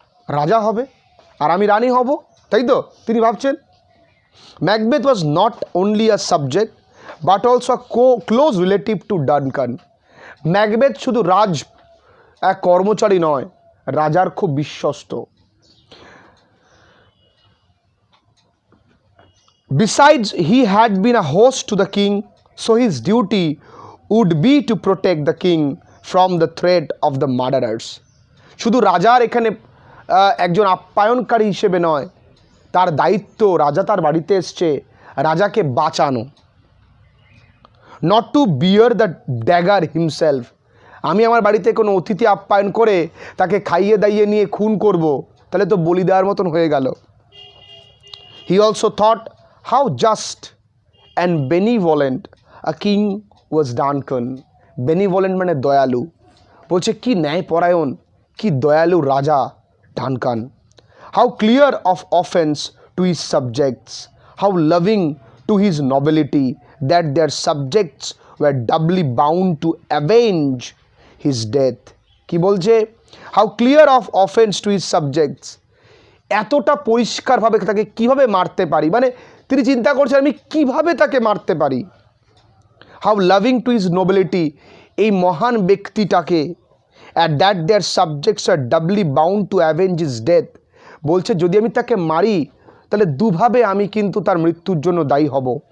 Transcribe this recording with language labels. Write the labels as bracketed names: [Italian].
[Bangla] রাজা হবে আর আমি রানী হব, তাই তো তিনি ভাবছেন। [English] Macbeth was not only a subject but also close relative to Duncan. [Bangla] Macbeth শুধু এক কর্মচারী নয়, রাজার খুব বিশ্বস্ত। [English] Besides, he had been a host to the king, so his duty would be to protect the king from the threat of the murderers. [Bangla] শুধু রাজার এখানে একজন আপ্যায়নকারী হিসেবে নয়, তার দায়িত্ব, রাজা তার বাড়িতে এসছে, রাজাকে বাঁচানো। [English] Not to bear the dagger himself. [Bangla] আমি আমার বাড়িতে কোনো অতিথি আপ্যায়ন করে তাকে খাইয়ে দাইয়ে নিয়ে খুন করব, তাহলে তো বলি দেওয়ার মতন হয়ে গেল। [English] He also thought how just and benevolent a king was Duncan. [Bangla] Benevolent মানে দয়ালু। বলছে কি ন্যায়পরায়ণ, কি দয়ালু রাজা Duncan. [English] How clear of offense to his subjects, how loving to his nobility that their subjects were doubly bound to avenge his death. [Bangla] কি বলছে? [English] How clear of offense to his subjects. [Bangla] এতটা পরিষ্কারভাবে তাকে কিভাবে মারতে পারি, মানে তিনি চিন্তা করছেন আমি কিভাবে তাকে মারতে পারি। [English] how loving to his nobility, [Bangla] এই মহান ব্যক্তিটাকে। [English] At that their subjects are doubly bound to avenge his death. [Bangla] বলছে যদি আমি তাকে মারি তাহলে দুভাবে আমি কিন্তু তার মৃত্যুর জন্য দায়ী হব।